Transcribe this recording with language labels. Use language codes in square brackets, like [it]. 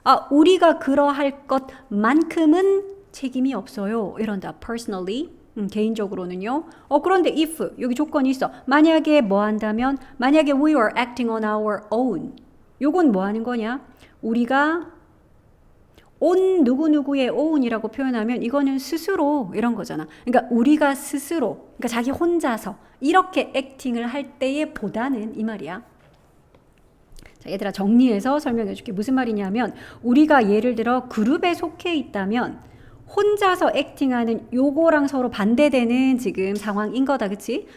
[ko] 우리가 그러할 것만큼은 책임이 없어요. 이런다. personally. 개인적으로는요. 그런데 if 여기 조건이 있어. 만약에 뭐 한다면 만약에 [en] we are acting on our own. [ko] 요건 뭐 하는 거냐? 우리가 on 누구누구의 own이라고 표현하면 이거는 스스로 이런 거잖아. 그러니까 우리가 스스로 그러니까 자기 혼자서 이렇게 액팅을 할 때의 보다는 이 말이야. 자, 얘들아 정리해서 설명해 줄게. 무슨 말이냐면 우리가 예를 들어 그룹에 속해 있다면 혼자서 액팅하는 요거랑 서로 반대되는 지금 상황인 거다. 그치?